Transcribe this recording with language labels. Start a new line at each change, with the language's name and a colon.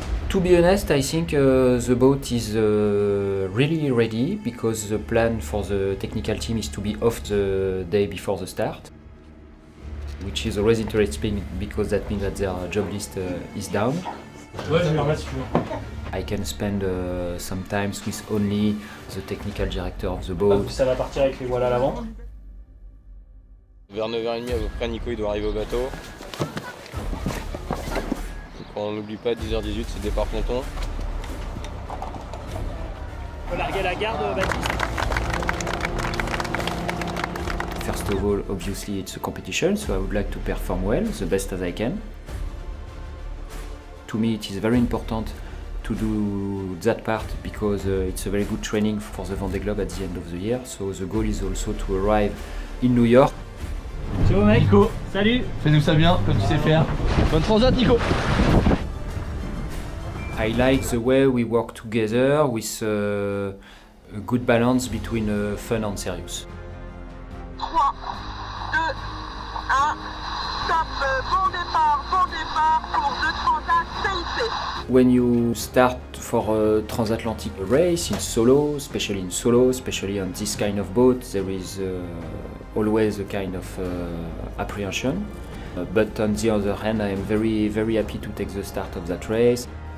English: To be honest, I think the boat is really ready, because the plan for the technical team is to be off the day before the start, which is always interesting because that means that their job list is down. I can spend some time with only the technical director of the boat.
French: Ça va partir avec les voiles à l'avant. Vers 9h30 à peu près, Nico il doit arriver au bateau. On n'oublie pas, 10h18 c'est départ ponton. On peut larguer la garde, Baptiste.
English: First of all, obviously it's a competition, so I would like to perform well, the best as I can. To me it is very important to do that part, because it's a very good training for the Vendée Globe at the end of the year. So the goal is also to arrive in New York.
French: Ciao mec. Nico, salut. Fais-nous ça bien, comme tu sais faire. Bonne transat Nico.
English: I like the way we work together with a good balance between fun and serious.
French: 3, 2, 1, stop, bon départ pour le Transat CIC.
English: When you start for a transatlantic race in solo, especially on this kind of boat, there is always a kind of apprehension. But on the other hand, I am very, very happy to take the start of that race.